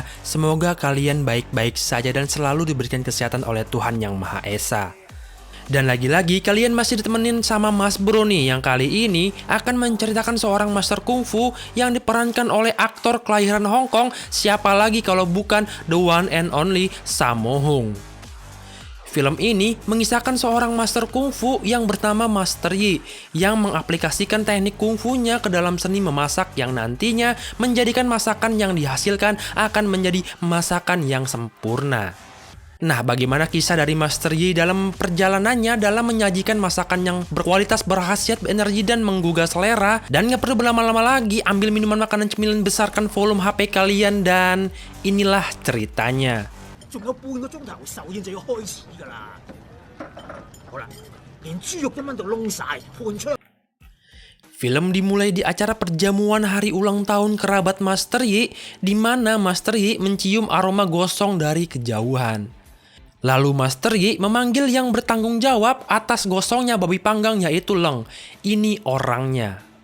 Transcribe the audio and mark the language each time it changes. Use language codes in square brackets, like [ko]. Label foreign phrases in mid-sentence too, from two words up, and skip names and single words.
[id] Semoga kalian baik-baik saja dan selalu diberikan kesehatan oleh Tuhan Yang Maha Esa. Dan lagi-lagi kalian masih ditemenin sama Mas Bro nih, yang kali ini akan menceritakan seorang master kungfu yang diperankan oleh aktor kelahiran Hong Kong, siapa lagi kalau bukan [en] the one and only [id] Sammo Hung. Film ini mengisahkan seorang master kungfu yang bernama Master Yi yang mengaplikasikan teknik kungfunya ke dalam seni memasak yang nantinya menjadikan masakan yang dihasilkan akan menjadi masakan yang sempurna. Nah, bagaimana kisah dari Master Yi dalam perjalanannya dalam menyajikan masakan yang berkualitas, berkhasiat, berenergi, dan menggugah selera? Dan nggak perlu berlama-lama lagi, ambil minuman, makanan, cemilan, besarkan volume HP kalian, dan inilah ceritanya. [yue] 仲有半個鐘頭首演就要開始㗎啦。好啦，連豬肉都炆到燶晒，盤槍。 [id] Film dimulai di acara perjamuan hari ulang tahun kerabat Master Yi, di mana Master Yi mencium aroma gosong dari kejauhan. Lalu Master Yi memanggil yang bertanggung jawab atas gosongnya babi panggang, yaitu Leng. Ini orangnya.